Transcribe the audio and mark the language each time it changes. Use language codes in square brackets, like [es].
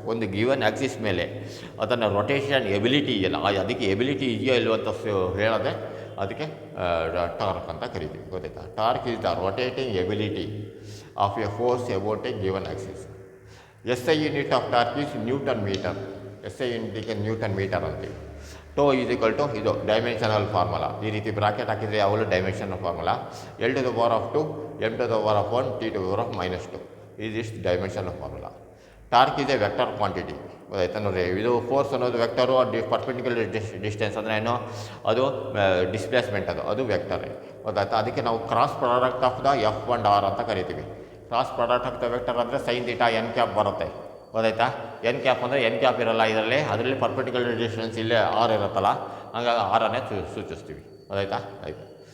[kn] ಒಂದು given Axis ಮೇಲೆ ಅದನ್ನು ರೊಟೇಷನ್ ಎಬಿಲಿಟಿ ಇದೆಯಲ್ಲ, ಅದಕ್ಕೆ ಎಬಿಲಿಟಿ ಇದೆಯೋ ಇಲ್ಲೋ ಅಂತ ಹೇಳೋದೆ ಅದಕ್ಕೆ ಟಾರ್ಕ್ ಅಂತ ಕರಿತೀವಿ. ಗೊತ್ತಾಯ್ತಾ? [en] Torque is the rotating ability of a force about a given axis. SI unit of torque is newton metre. [kn] SI ಯೂನಿಟಿಗೆ Newton metre ಅಂತೀವಿ. ಟೋ ಈಸ್ ಈಕ್ವಲ್ ಟು ಇದು ಡೈಮೆನ್ಷನಲ್ ಫಾರ್ಮುಲಾ. ಈ ರೀತಿ ಬ್ರಾಕೆಟ್ ಹಾಕಿದರೆ ಯಾವಾಗಲೂ dimensional formula. [en] L to the power of 2, M to the power of 1, T to the power of -2 is this dimensional formula. Torque is a vector quantity. [kn] ಗೊತ್ತಾಯ್ತಾ ನೋಡ್ರಿ? ಇದು force ಅನ್ನೋದು vector, perpendicular distance ಅಂದರೆ ಏನೋ ಅದು displacement, ಅದು vector. ಗೊತ್ತಾಯ್ತಾ? ಅದಕ್ಕೆ ನಾವು cross product of the F1R ಅಂತ ಕರಿತೀವಿ. Cross product of the vector ಅಂದರೆ sin θ n ಬರುತ್ತೆ. ಗೊತ್ತಾಯ್ತಾ? n ಅಂದರೆ n ಇರಲ್ಲ ಅದರಲ್ಲಿ ಪರ್ಪೆಂಡಿಕ್ಯುಲರ್ ಡಿಸ್ಟೆನ್ಸ್ ಇಲ್ಲೇ r ಇರುತ್ತಲ್ಲ, ಹಂಗಾಗಿ r ಅನ್ನೇ ಸೂಚಿಸ್ತೀವಿ. ಗೊತ್ತಾಯ್ತಾ? ಆಯಿತು.